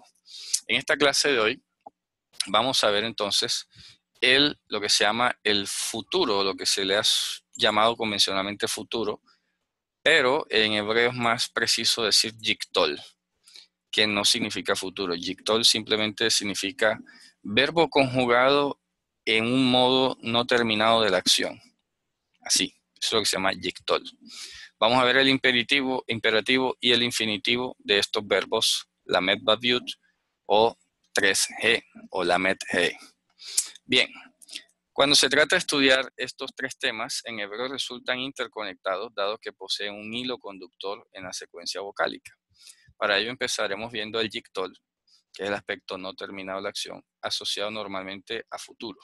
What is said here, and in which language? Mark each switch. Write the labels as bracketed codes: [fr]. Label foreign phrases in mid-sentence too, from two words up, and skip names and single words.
[es] En esta clase de hoy vamos a ver entonces lo que se llama el futuro, lo que se le ha llamado convencionalmente futuro, pero en hebreo es más preciso decir yiktol, que no significa futuro. Yiktol simplemente significa verbo conjugado en un modo no terminado de la acción. Así, eso es lo que se llama yiktol. Vamos a ver el imperativo y el infinitivo de estos verbos [he] למ"ד בת יו"ד [es] o 3G o [he] למ"ד ה"א. [es] Bien, cuando se trata de estudiar estos tres temas, en hebreo resultan interconectados, dado que poseen un hilo conductor en la secuencia vocálica. Para ello empezaremos viendo el yiktol, que es el aspecto no terminado de la acción, asociado normalmente a futuro.